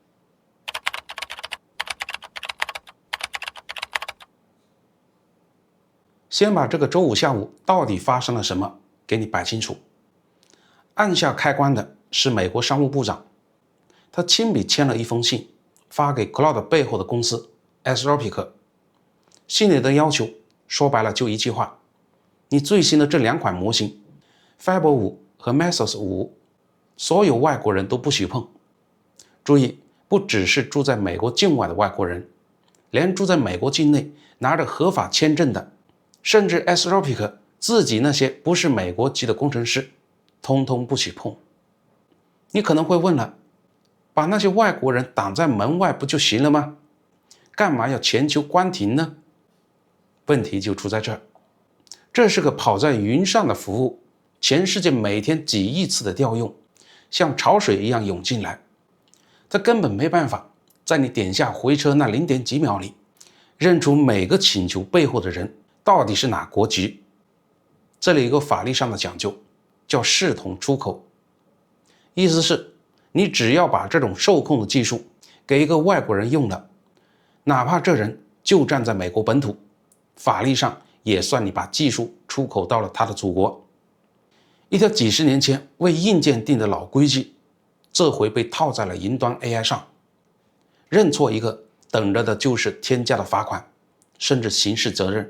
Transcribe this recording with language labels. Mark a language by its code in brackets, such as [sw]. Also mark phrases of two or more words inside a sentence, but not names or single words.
[zh] 先把這個周五下午到底發生了什麼給你擺清楚。按下開關的是美國商務部長，他親筆簽了一封信，發給 Cloud 背後的公司 Anthropic。信裡的要求說白了就一句話：你最新的這2款模型 Fiber 5和 Mesos 5，所有外國人都不許碰。注意，不只是住在美國境外的外国人，連住在美國境內拿着合法簽證的，甚至 Anthropic 自己那些不是美國籍的工程師，通通不许碰。你可能會問了，把那些外國人擋在門外不就行了嗎？幹嘛要全球關停呢？問題就出在這兒，這是個跑在雲上的服務，全世界每天幾億次的調用，像潮水一樣湧進來，它根本沒辦法在你點下回車那0點幾秒裡，認出每個請求背後的人到底是哪國籍。這裡有個法律上的講究，叫視同出口，意思是你只要把這種受控的技術給一個外国人用了，哪怕這人就站在美國本土，法律上也算你把技術出口到了他的祖國。一條幾十年前為硬件定的老規矩，這回被套在了雲端 AI 上，認錯一個等着的就是天價的罰款，甚至刑事責任。